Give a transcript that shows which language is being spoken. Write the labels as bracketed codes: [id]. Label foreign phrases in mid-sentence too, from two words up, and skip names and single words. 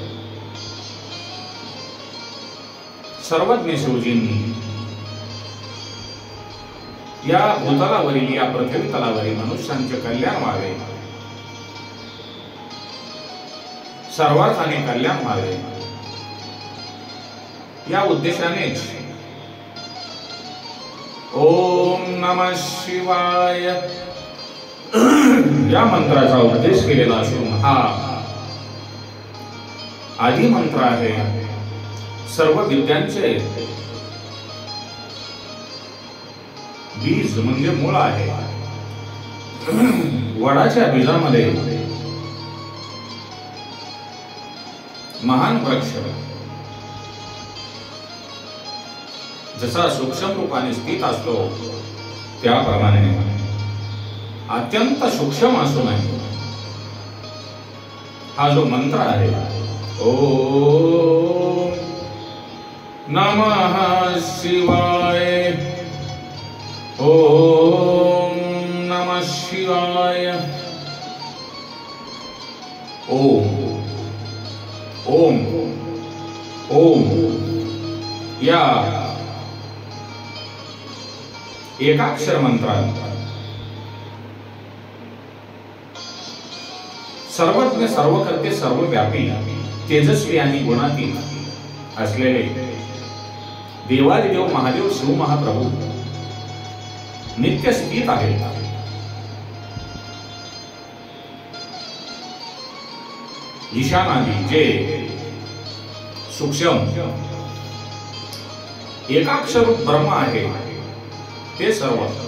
[mr] सर्वज्ञ शिवजींनी या भूतलावरील, या पृथ्वी तलावरील मनुष्यांचे कल्याण व्हावे, सर्वार्थाने कल्याण व्हावे या उद्देशानेच [sa] ओम नमः शिवाय [mr] या मंत्राचा उपदेश केलेला असून हा आदी मंत्र आहे. सर्व विद्यांचे बीज म्हणजे मूळ आहे. वडाच्या बीजामध्ये महान वृक्ष जसा सूक्ष्म रूपाने स्थित असतो त्याप्रमाणे अत्यंत सूक्ष्म असून हा जो मंत्र आहे ओम [sa] नमः शिवाय, ओम नमः शिवाय, ओम ओम ओम या [mr] एकाक्षर मंत्रात सर्वज्ञ, सर्वकर्ते, सर्वव्यापी, तेजस्वी आणि गुणातीत असलेले देवादिदेव महादेव शिव महाप्रभू नित्य स्थित आहेत. ईशानादी जे सूक्ष्म एकाक्षर ब्रह्म आहे ते सर्व